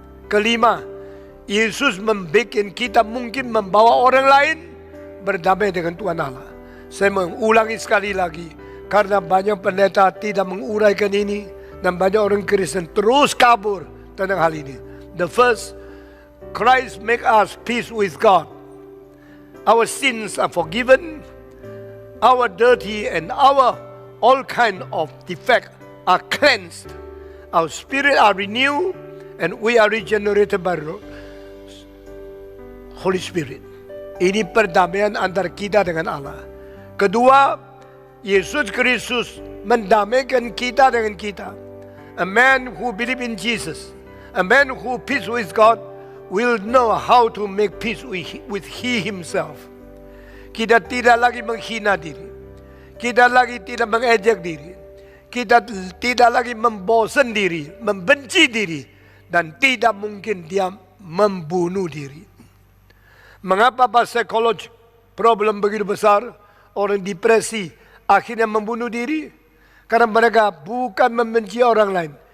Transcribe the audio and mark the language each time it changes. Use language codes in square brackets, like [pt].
[id] Kelima, Yesus membuat kita mungkin membawa orang lain berdamai dengan Tuhan Allah. Saya mengulangi sekali lagi, karena banyak pendeta tidak menguraikan ini, dan banyak orang Kristen terus kabur tentang hal ini. [en] The first, Christ make us peace with God. Our sins are forgiven. Our dirty and our all kind of defect are cleansed. Our spirit are renewed, and we are regenerated by Holy Spirit. [id] Ini perdamaian antara kita dengan Allah. Kedua, Yesus Kristus mendamaikan kita dengan kita. [en] A man who believes in Jesus, a man who peace with God, will know how to make peace with He Himself. [id] Kita tidak lagi menghina diri, kita lagi tidak mengejek diri, kita tidak lagi membosan diri, membenci diri, dan tidak mungkin dia membunuh diri. Mengapa psikologi problem begitu besar? Orang depresi akhirnya membunuh diri karena mereka bukan membenci orang lain.